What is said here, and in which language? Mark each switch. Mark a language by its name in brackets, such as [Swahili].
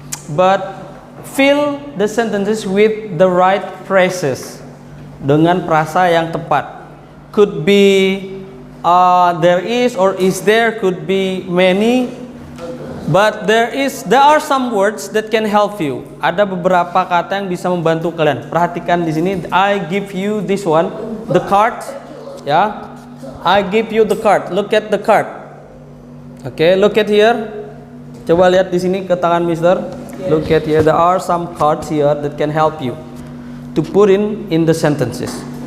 [English] But fill the sentences with the right phrases. [Indonesian] Dengan frasa yang tepat. [English] Could be there is or is there, could be many. But there are some words that can help you. [Indonesian] Ada beberapa kata yang bisa membantu kalian. Perhatikan di sini. [English] I give you this one, the card. Ya, I give you the card. Look at the card. Okay, look at here. [Indonesian] Coba lihat di sini ke tangan Mister. [English] Look at here. There are some cards here that can help you to put in the sentences.